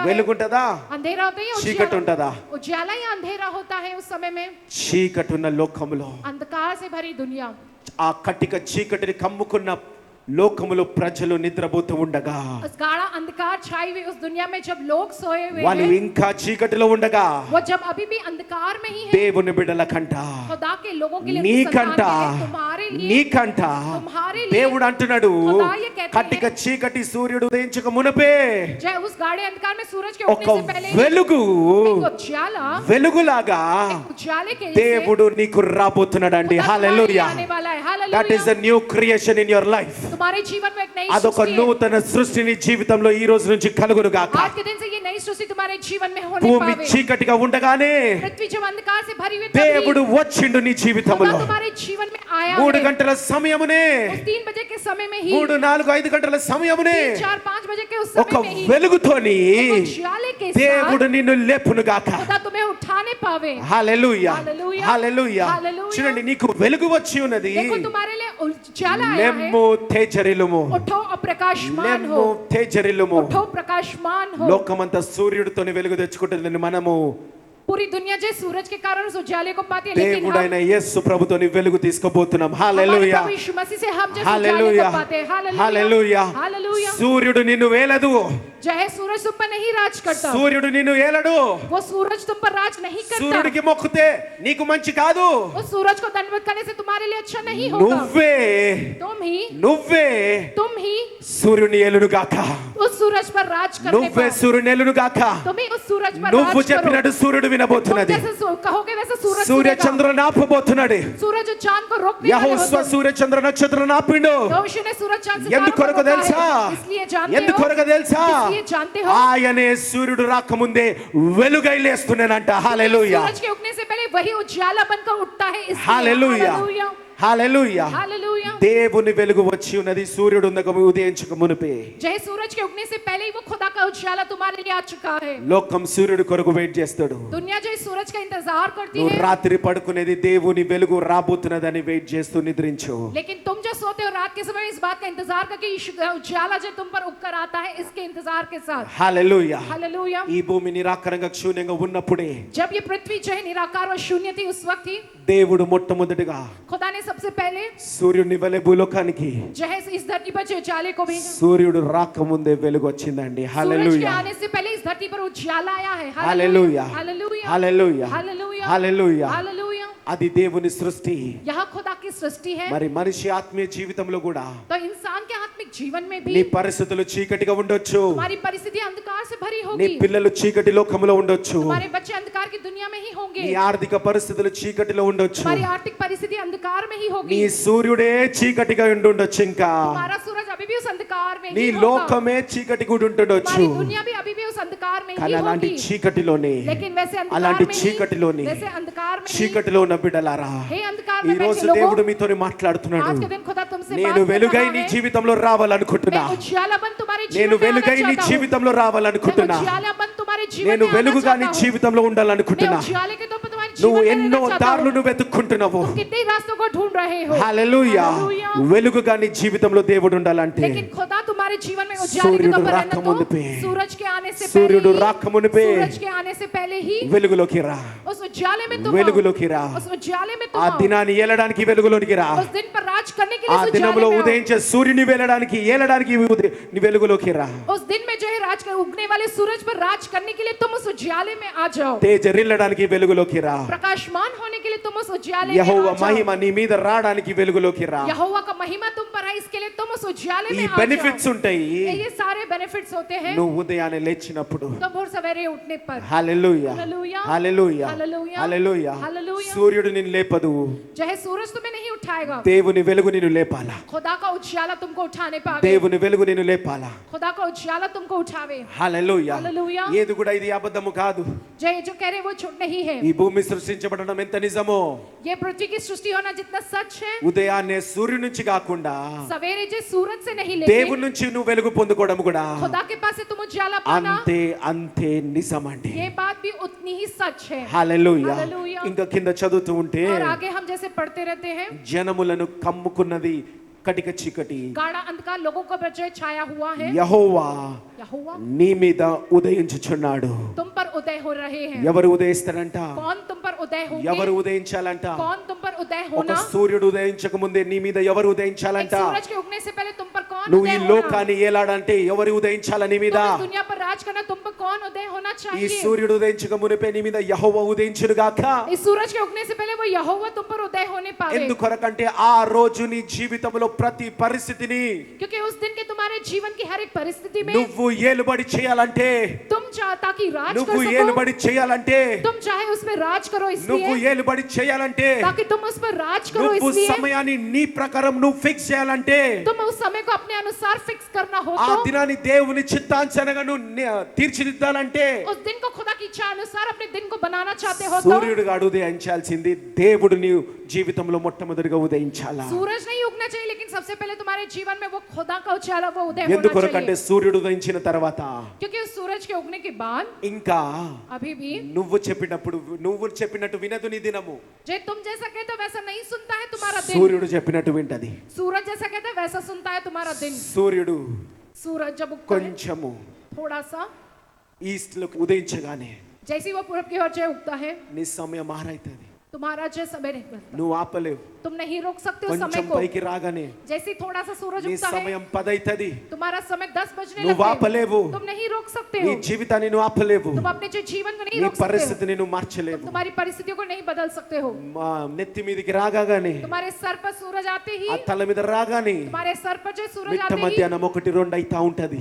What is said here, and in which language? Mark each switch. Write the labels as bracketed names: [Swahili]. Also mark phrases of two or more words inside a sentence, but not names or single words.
[Telugu] వెలుగుంటదా? [Hindi] अंधेरा होता है या [Telugu] చీకటి ఉంటదా? [Hindi] उजियाला या अंधेरा होता है उस समय में? [Telugu] చీకటి ఉన్న లోకములో [Hindi] अंधकार से भरी दुनिया, [Telugu] ఆ కటిక చీకటిని కమ్ముకున్న లోకములో ప్రజలు నిద్రపోతూ ఉండగా, [Hindi] उस गाढ़ा अंधकार छाई हुई उस दुनिया में जब लोग सोए हुए [Telugu] వాళ్ళు [Hindi] हैं, [Telugu] ఇంకా చీకటిలో ఉండగా [Hindi] वो जब अभी भी अंधकार में ही है, [Telugu] దేవుని బిడ్డల కంట, [Hindi] खुदा के लोगों के लिए, [Telugu] నీకంట, [Hindi] तुम्हारे लिए, [Telugu] నీకంట [Hindi] तुम्हारे लिए [Telugu] దేవుడు అంటున్నాడు, [Hindi] खुदा ये कहते [Telugu] కటిక చీకటి సూర్యుడు ఉదయించక మునపే [Hindi] जय उस गाढ़े अंधकार में सूरज के [Telugu] ఒక [Hindi] उगने से पहले [Telugu] వెలుగు, [Hindi] एक उजाला, [Telugu] వెలుగులాగా [Hindi] एक उजाले के [Telugu] దేవుడు నీకు రాబోతున్నాడండి. హల్లెలూయా. [Hindi] आने वाला है। [English] that is [Hindi] हालेलुया। [English] a new creation in your life. [Hindi] तुम्हारे जीवन में एक नई [Telugu] అదొక [Hindi] सृष्टि है। [Telugu] నూతన సృష్టిని జీవితంలో ఈ రోజు నుంచి కలుగును గాక. [Hindi] आज के दिन से ये नई सृष्टि तुम्हारे जीवन में होने [Telugu] భూమి [Hindi] पावे। [Telugu] చీకటిగా ఉండగానే [Hindi] पृथ्वी जब अंधकार से भरी हुई [Telugu] దేవుడు వచ్చిండు నీ [Hindi] खुदा [Telugu] జీవితంలో. [Hindi] तुम्हारे जीवन में आया [Telugu] 3 [Hindi] है। [Telugu] గంటల సమయమునే, [Hindi] उस 3 बजे के समय में ही, [Telugu] 3, 4, 5 గంటల సమయమునే [Hindi] 3, 4, 5 बजे के उस [Telugu] ఒక [Hindi] समय में ही [Telugu] వెలుగుతోని [Hindi] एक उजाले के [Telugu] దేవుడు [Hindi] साथ [Telugu] నిన్ను లేపును గాక. [Hindi] खुदा तुम्हें उठाने पावे। [Telugu] హల్లెలూయా. హల్లెలూయా. హల్లెలూయా. హల్లెలూయా. చూడండి, నీకు వెలుగు వచ్చి ఉన్నది. [Hindi] देखो तुम्हारे लिए उजाला आया है। [Telugu] లెమ్ము తేజరిలుము, [Hindi] उठो और प्रकाशमान [Telugu] లెమ్ము [Hindi] हो, [Telugu] తేజరిలుము. [Hindi] उठो प्रकाशमान हो। [Telugu] లోకమంతా సూర్యుడితోని వెలుగు తెచ్చుకుంటుంది. మనము [Hindi] पूरी दुनिया जो सूरज के कारण उस उजाले को पाती है, लेकिन हम [Telugu] దేవుడైన యేసు ప్రభుతోని వెలుగు తీసుకోబోతున్నాం. [Hindi] हमारे [Telugu] హల్లెలూయా. [Hindi] प्रभु यीशु मसीह से हम जो उजाले [Telugu] హల్లెలూయా. [Hindi] को पाते हैं। [Telugu] హల్లెలూయా. [Hindi] हालेलुया। हालेलुया। [Telugu] సూర్యుడు నిన్ను వేలదు, [Hindi] जो है सूरज तुम पर नहीं राज करता, [Telugu] సూర్యుడు నిన్ను ఏలడు. [Hindi] वो सूरज तुम पर राज नहीं करता। [Telugu] సూర్యుడికి మొక్కితే నీకు మంచి కాదు. [Hindi] उस सूरज को दंडवत करने से तुम्हारे लिए अच्छा नहीं होगा। [Telugu] నువ్వే నువ్వే [Hindi] तुम ही [Telugu] సూర్యుని ఏలును గాక. [Hindi] उस सूरज पर राज करने [Telugu] నువ్వే [Hindi] पाओ। [Telugu] సూర్యుని ఏలును గాక. [Hindi] तुम ही उस सूरज पर [Telugu] నువ్వు [Hindi] राज करो। [Telugu] చెప్పినట్టు సూర్యుడు [Hindi] तुम [Telugu] వినబోతున్నది. [Hindi] जैसे कहोगे वैसे सूरज [Telugu] సూర్య [Hindi] सुनेगा। [Telugu] చంద్రులను ఆపబోతున్నాడు. [Hindi] सूरज और चांद को रोकने वाले [Telugu] యెహోవా [Hindi] होते [Telugu] సూర్య చంద్ర నక్షత్రాలను ఆపిండు. [Hindi] यहोशू ने सूरज चांद सितारों को [Telugu] ఎందుకొరకు [Hindi] रोका [Telugu] తెలుసా? [Hindi] है। इसलिए जानते [Telugu] ఎందుకొరకు [Hindi] हो, [Telugu] తెలుసా? [Hindi] इसलिए जानते हो, [Telugu] ఆయనే సూర్యుడు రాకముందే వెలుగై లేస్తున్నానంట. హల్లెలూయా. [Hindi] सूरज के उगने से पहले वही उजाला बनकर उठता है। इसलिए [Telugu] హల్లెలూయా. [Hindi] हालेलुया। [Telugu] హల్లెలూయా. [Hindi] हालेलुया। [Telugu] దేవుని వెలుగు వచ్చి ఉన్నది. సూర్యుడు ఉదయించక మునిపే [Hindi] जय सूरज के उगने से पहले ही वो खुदा का उजाला तुम्हारे लिए आ चुका है। [Telugu] లోకం సూర్యుడి కొరకు వెయిట్ చేస్తాడు. [Hindi] दुनिया जो इस सूरज का इंतजार करती [Telugu] నువ్వు [Hindi] है, [Telugu] రాత్రి పడుకునేది దేవుని వెలుగు రాబోతున్నదని వెయిట్ చేస్తూ నిద్రించు. [Hindi] लेकिन तुम जो सोते हो रात के समय इस बात का इंतजार करके उजाला जो तुम पर उगकर आता है, इसके इंतजार के साथ। [Telugu] హల్లెలూయా. [Hindi] हालेलुया। [Telugu] ఈ భూమి నిరాకారంగా శూన్యంగా ఉన్నప్పుడే [Hindi] जब ये पृथ्वी जो है निराकार और शून्य थी, उस वक्त ही [Telugu] దేవుడు మొట్టమొదటిగా [Hindi] खुदा ने सबसे पहले [Telugu] సూర్యుని వలె భూలోకానికి [Hindi] जो है इस धरती पर जो उजाले को भेजा। [Telugu] సూర్యుడు రాకముందే వెలుగు వచ్చిందండి. [Hindi] सूरज के [Telugu] హల్లెలూయా. [Hindi] आने से पहले इस धरती पर उजाला आया है। [Telugu] హల్లెలూయా. [Hindi] हालेलुया। [Telugu] హల్లెలూయా. [Hindi] हालेलुया। [Telugu] హల్లెలూయా. [Hindi] हालेलुया। [Telugu] అది దేవుని సృష్టి. [Hindi] यह खुदा की सृष्टि है। [Telugu] మరి మనిషి ఆత్మీయ జీవితంలో కూడా [Hindi] तो इंसान के आत्मिक जीवन में [Telugu] నీ [Hindi] भी [Telugu] పరిస్థితులు చీకటిగా ఉండొచ్చు. [Hindi] हमारी परिस्थिति अंधकार से भरी [Telugu] నీ [Hindi] होगी। [Telugu] పిల్లలు చీకటి లోకంలో ఉండొచ్చు. [Hindi] हमारे बच्चे अंधकार की दुनिया में ही होंगे। [Telugu] నీ ఆర్థిక పరిస్థితులు చీకటిలో ఉండొచ్చు. [Hindi] हमारी आर्थिक परिस्थिति अंधकार में ही [Telugu] నీ [Hindi] होगी। [Telugu] సూర్యుడే చీకటిగా ఉండుండొచ్చు. ఇంకా [Hindi] हमारा सूरज अभी भी उस अंधकार में [Telugu] నీ [Hindi] ही होगा। [Telugu] లోకమే చీకటి కూడా ఉంటుండొచ్చు. [Hindi] हमारी दुनिया भी अभी भी उस अंधकार में [Telugu] కానీ [Hindi] ही [Telugu] అలాంటి [Hindi] होगी। [Telugu] చీకటిలోనే [Hindi] लेकिन वैसे अंधकार [Telugu] అలాంటి [Hindi] में ही, [Telugu] చీకటిలోని [Hindi] वैसे अंधकार में ही, [Telugu] చీకటిలో ఉన్న బిడ్డలారా, [Hindi] हे अंधकार [Telugu] ఈ [Hindi] में [Telugu] రోజు [Hindi] बैठे [Telugu] దేవుడు [Hindi] लोगों, [Telugu] మీతోని మాట్లాడుతున్నాడు. [Hindi] आज के दिन खुदा तुमसे [Telugu] నేను [Hindi] बात कर [Telugu] వెలుగై [Hindi] रहा [Telugu] నీ [Hindi] है। [Telugu] జీవితంలో రావాలనుకుంటున్నా. [Hindi] मैं उजाला बन तुम्हारे [Telugu] నేను [Hindi] जीवन में आना [Telugu] వెలుగై నీ [Hindi] चाहता हूँ। [Telugu] జీవితంలో [Hindi] मैं [Telugu] రావాలనుకుంటున్నా. [Hindi] उजाला बन तुम्हारे जीवन [Telugu] నేను [Hindi] में आना [Telugu] వెలుగుగా నీ [Hindi] चाहता हूँ। [Telugu] జీవితంలో [Hindi] मैं [Telugu] ఉండాలనుకుంటున్నా. [Hindi] उजाले के तौर पर तुम्हारे [Telugu] నువ్వు [Hindi] जीवन में [Telugu] ఎన్నో [Hindi] रहना चाहता [Telugu] దారులు [Hindi] हूँ। [Telugu] నువ్వు వెతుక్కుంటున్నావు. [Hindi] तुम कितने रास्तों को ढूंढ रहे हो। [Telugu] హల్లెలూయా. [Hindi] हालेलुया। [Telugu] వెలుగుగా నీ జీవితంలో దేవుడు ఉండాలంటే [Hindi] लेकिन खुदा तुम्हारे जीवन में उजाले के [Telugu] సూర్యుడు [Hindi] तौर पर रहना [Telugu] రాకమునిపే, [Hindi] तो सूरज के आने से [Telugu] సూర్యుడు [Hindi] पहले ही, [Telugu] రాకమునిపే [Hindi] सूरज के आने से पहले ही [Telugu] వెలుగులోకి రా. [Hindi] उस उजाले में तुम [Telugu] వెలుగులోకి రా. [Hindi] आओ। उस उजाले में [Telugu] ఆ [Hindi] तुम आओ। [Telugu] దినాన్ని ఏలడానికి వెలుగులోనికి రా. [Hindi] उस दिन पर राज करने के [Telugu] ఆ [Hindi] लिए उस [Telugu] దినంలో [Hindi] उजाले में आओ। [Telugu] ఉదయించే సూర్యుని ఏలడానికి నీ వెలుగులోకి రా. [Hindi] उस दिन में जो है राज कर उगने वाले सूरज पर राज करने के लिए तुम उस उजाले में आ जाओ। [Telugu] తేజరిల్లడానికి వెలుగులోకి రా. [Hindi] प्रकाशमान होने के लिए तुम उस उजाले में [Telugu] యెహోవా [Hindi] आ जाओ। [Telugu] మహిమ నీ మీద రావడానికి వెలుగులోకి రా. [Hindi] यहोवा का महिमा तुम पर है, इसके लिए तुम उस उजाले [Telugu] ఈ [Hindi] में आ [Telugu] బెనిఫిట్స్ [Hindi] जाओ। [Telugu] ఉంటాయి [Hindi] ये सारे बेनिफिट्स होते हैं [Telugu] నువ్వు ఉదయాన్నే లేచినప్పుడు. [Hindi] तो भोर सवेरे उठने पर। [Telugu] హల్లెలూయా. [Hindi] हालेलुया। [Telugu] హల్లెలూయా. [Hindi] हालेलुया। [Telugu] హల్లెలూయా. [Hindi] हालेलुया। [Telugu] సూర్యుడు నిన్ను లేపదు. [Hindi] जो है सूरज तुम्हें नहीं उठाएगा। [Telugu] దేవుని వెలుగు నిన్ను లేపాలా. [Hindi] खुदा का उजाला तुमको उठाने पावे। [Telugu] దేవుని వెలుగు నిన్ను లేపాలా. [Hindi] खुदा का उजाला तुमको उठावे। [Telugu] హల్లెలూయా. [Hindi] हालेलुया। [Telugu] ఏది కూడా ఇది అబద్ధము కాదు. [Hindi] जो कह रहे वो झूठ नहीं है। [Telugu] ఈ భూమి సృష్టించబడడం ఎంత నిజమో, [Hindi] ये पृथ्वी की सृष्टि होना जितना सच है, [Telugu] ఉదయాన్నే సూర్యుడి నుంచి కాకుండా [Hindi] सवेरे जो सूरज से नहीं लेकिन [Telugu] దేవుని నుంచి నువ్వు వెలుగు పొందుకోవడం కూడా [Hindi] खुदा के पास से तुम उजाला पाना, [Telugu] అంతే నిజమండి. [Hindi] ये बात भी उतनी ही सच है। [Telugu] హల్లెలూయా. [Hindi] हालेलुया। [Telugu] ఇంకా కింద చదువుతూ ఉంటే [Hindi] और आगे हम जैसे पढ़ते रहते हैं, [Telugu] జనములను కమ్ముకున్నది కటిక చీకటి, [Hindi] गाढ़ा अंधकार लोगों को पर जो छाया हुआ है, [Telugu] యెహోవా [Hindi] यहोवा [Telugu] నీ మీద ఉదయించుచున్నాడు. [Hindi] तुम पर उदय हो रहे हैं। [Telugu] ఎవరు ఉదయిస్తారంట? [Hindi] कौन तुम पर उदय [Telugu] ఎవరు [Hindi] होंगे? [Telugu] ఉదయించాలంట? [Hindi] कौन तुम पर उदय [Telugu] ఒక [Hindi] होना? [Telugu] సూర్యుడు ఉదయించక ముందే నీ మీద ఎవరు [Hindi] एक [Telugu] ఉదయించాలంట? [Hindi] सूरज के उगने से पहले तुम पर [Telugu] నువ్వు ఈ [Hindi] उदय होना। [Telugu] లోకాన్ని ఏలాడంటే ఎవరు ఉదయించాల నీ మీద? [Hindi] तुम इस दुनिया पर राज करना, तुम पर कौन उदय होना [Telugu] ఈ [Hindi] चाहिए? [Telugu] సూర్యుడు ఉదయించక మునిపే నీ మీద యెహోవా ఉదయించును గాక. [Hindi] इस सूरज के उगने से पहले वो यहोवा तुम पर उदय होने पावे। [Telugu] ఎందుకొరకంటే ఆ రోజు నీ జీవితంలో ప్రతి పరిస్థితిని [Hindi] क्योंकि उस दिन के तुम्हारे जीवन की हर एक परिस्थिति में [Telugu] నువ్వు ఏలుబడి చేయాలంటే, [Hindi] तुम चाहता कि राज [Telugu] నువ్వు [Hindi] कर सको, [Telugu] ఏలుబడి చేయాలంటే, [Hindi] तुम चाहे उस पर राज करो [Telugu] నువ్వు [Hindi] इसलिए, [Telugu] ఏలుబడి చేయాలంటే, [Hindi] ताकि तुम उस पर राज करो [Telugu] నువ్వు [Hindi] इसलिए, [Telugu] సమయాన్ని నీ ప్రకారం నువ్వు ఫిక్స్ చేయాలంటే, [Hindi] तुम उस समय को अपने अनुसार फिक्स करना हो [Telugu] ఆ [Hindi] तो, [Telugu] దినాన్ని దేవుని చిత్తానుసారంగా నువ్వు తీర్చిదిద్దాలంటే [Hindi] उस दिन को खुदा की इच्छा अनुसार अपने दिन को बनाना चाहते हो तो, [Telugu] సూర్యుడుగా ఉదయించాల్సింది దేవుడు నీ జీవితంలో మొట్టమొదటిగా ఉదయించాలా. [Hindi] सूरज नहीं उगना चाहिए, लेकिन सबसे पहले तुम्हारे जीवन में वो खुदा का उजाला, वो उदय होना [Telugu] ఎందుకొరకంటే [Hindi] चाहिए। [Telugu] సూర్యుడు ఉదయించిన తర్వాత [Hindi] क्योंकि उस सूरज के उगने के बाद [Telugu] ఇంకా [Hindi] अभी भी [Telugu] నువ్వు చెప్పినట్టు వినదు నీ దినము. [Hindi] जे तुम जैसा कहते हो वैसा नहीं सुनता है तुम्हारा दिन। [Telugu] సూర్యుడు చెప్పినట్టు వింటది. [Hindi] सूरज जैसा कहते हैं वैसा सुनता है तुम्हारा दिन। [Telugu] సూర్యుడు [Hindi] सूरज जब उगता है [Telugu] కొంచెము [Hindi] थोड़ा सा, [Telugu] ఈస్ట్ లోకి ఉదయించగానే [Hindi] जैसे ही वो पूरब की ओर जो उगता है, [Telugu] నీ సమయం ఆరైతది. [Hindi] तुम्हारा जो समय नहीं बदलता, [Telugu] నువ్వు ఆపలేవు. [Hindi] तुम नहीं रोक सकते हो समय [Telugu] కొంచెం [Hindi] को। [Telugu] పైకి రాగానే [Hindi] जैसे ही थोड़ा सा सूरज [Telugu] నీ [Hindi] उगता है, [Telugu] సమయం 10 అవుతుంది. [Hindi] तुम्हारा समय 10 बजने [Telugu] నువ్వు [Hindi] लगता [Telugu] ఆపలేవు. [Hindi] है, तुम नहीं रोक सकते [Telugu] నీ [Hindi] हो। [Telugu] జీవితాన్ని నువ్వు ఆపలేవు. [Hindi] तुम अपने जो जीवन को नहीं [Telugu] నీ [Hindi] रोक सकते हो, [Telugu] పరిస్థితిని నువ్వు [Hindi] तुम [Telugu] మార్చలేవు. [Hindi] तुम्हारी परिस्थितियों को नहीं बदल सकते हो। [Telugu] మా నెత్తి మీదకి రాగానే, [Hindi] तुम्हारे सर पर सूरज आते ही, [Telugu] ఆ తల మీద రాగానే [Hindi] तुम्हारे सर पर जो सूरज [Telugu] మిట్ట [Hindi] आते ही, [Telugu] మధ్యాహ్నం 1-2 అయితా ఉంటది.